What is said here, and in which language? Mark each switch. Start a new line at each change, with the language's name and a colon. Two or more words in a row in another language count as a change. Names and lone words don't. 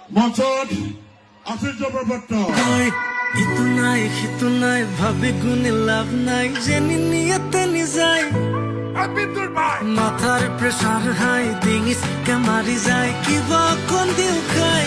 Assamese: মঞ্চত আশ্চর্য ব্যাপারটা ইতু নাই সিতু নাই ভাবি গুণে লাভ নাই যেনি নিয়তে নিজাই মাথার
English: pressure high
Assamese: ডিঙিস কে মারি যায় কিবা কোন দিও খাই